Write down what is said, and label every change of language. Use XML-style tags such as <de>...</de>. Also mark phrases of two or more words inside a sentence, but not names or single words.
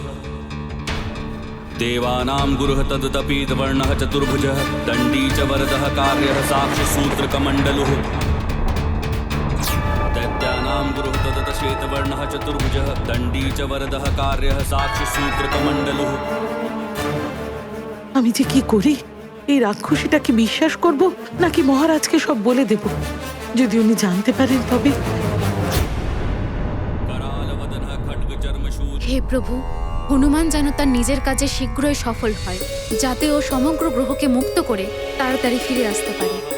<sa>देवानां गुरुः तदुतपीतवर्णः चतुर्भुजः दण्डी च वरदः कार्यः साक्षिसूत्रकमण्डलुः दैत्यानां गुरुः तदुतश्वेतवर्णः चतुर्भुजः दण्डी च वरदः कार्यः साक्षिसूत्रकमण्डलुः।</sa> <bn>আমি যে কি করি? এই রাক্ষসীটাকে বিশ্বাস করব নাকি মহারাজকে সব বলে দেব? যদি উনি জানতে পারেন তবে। হে প্রভু, হনুমান যেন তার নিজের কাজে শীঘ্রই সফল হয়, যাতে ও সমগ্র গ্রহকে মুক্ত করে তাড়াতাড়ি ফিরে আসতে পারে।</bn>